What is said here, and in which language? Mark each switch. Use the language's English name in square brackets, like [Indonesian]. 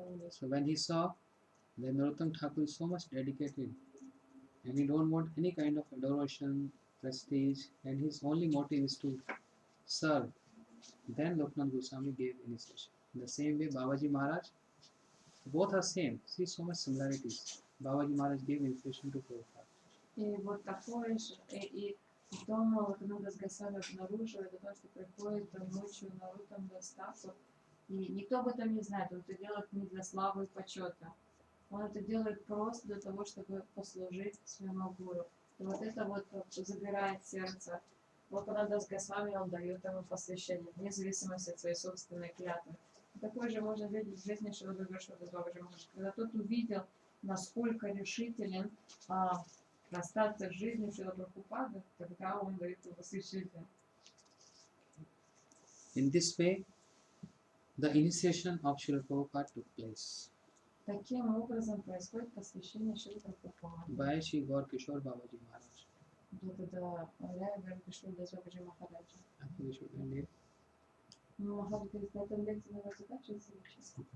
[English] So when he saw that Narottam Thakur is so much dedicated and he don't want any kind of adoration, prestige, and his only motive is to serve, then Loknath Goswami gave initiation. In the same way, Babaji Maharaj, both are same. See so much similarities. Babaji Maharaj gave initiation to Prabhupada. [Russian] И вот такое же, и потом Локанада с Госвами обнаруживает, то, что приходит ночью Нарутам Дастаку, и никто об этом не знает, он это делает не для славы и почета. Он это делает просто для того, чтобы послужить своему гуру. И вот это вот забирает сердце. Локанада с Госвами, он дает ему посвящение, вне зависимости от своей собственной клятвы. Такое же можно видеть в жизни Шрипада Госвами Бабаджи Махараджа. Когда тот увидел, насколько решителен расстаться с жизнью Шрила Прабхупады, тогда он дает ему посвящение. [English] In this way, the initiation of Srila Prabhupada took place [Russian] Таким образом происходит посвящение Шрила Прабхупады. [English] by Shri Gaur Kishore Babaji Maharaj. [Russian] Благодаря Гуру Бабаджи Махараджа. [English] I think we should end it. [Russian] Махарадж говорит, на этом лекции надо заканчиваться сейчас.